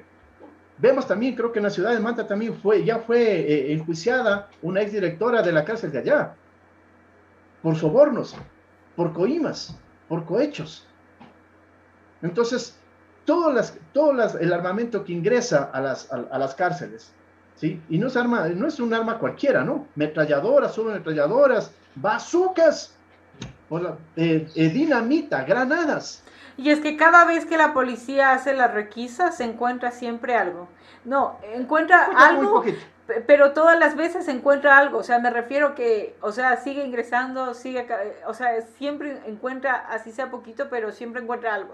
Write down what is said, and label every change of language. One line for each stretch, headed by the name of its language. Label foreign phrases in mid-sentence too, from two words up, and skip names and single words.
Spanish: Vemos también, creo que en la ciudad de Manta también ya fue enjuiciada una exdirectora de la cárcel de allá, por sobornos, por coimas, por cohechos. Entonces, el armamento que ingresa a las cárceles, ¿sí? Y no es un arma cualquiera, ¿no? Metralladoras, subametralladoras, bazucas, dinamita, granadas. Y es que cada vez que la policía hace la requisa, se encuentra siempre algo. No, encuentra algo, pero todas las veces se encuentra algo. O sea, me refiero que, o sea, sigue ingresando, o sea, siempre encuentra, así sea poquito, pero siempre encuentra algo.